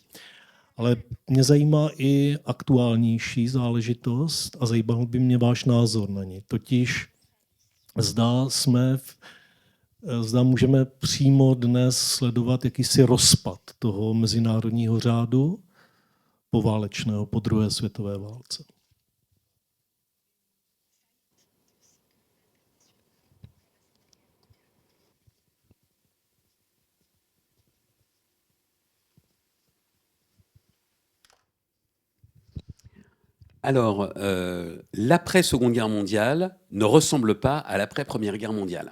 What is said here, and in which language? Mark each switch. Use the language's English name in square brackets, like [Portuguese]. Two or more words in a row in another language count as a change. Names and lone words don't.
[Czech] Ale mě zajímá i aktuálnější záležitost a zajímal by mě váš názor na ní. Totiž zda můžeme přímo dnes sledovat jakýsi rozpad toho mezinárodního řádu poválečného po druhé světové válce. [French] Alors, l'après-Seconde Guerre mondiale ne ressemble pas à l'après-Première Guerre mondiale.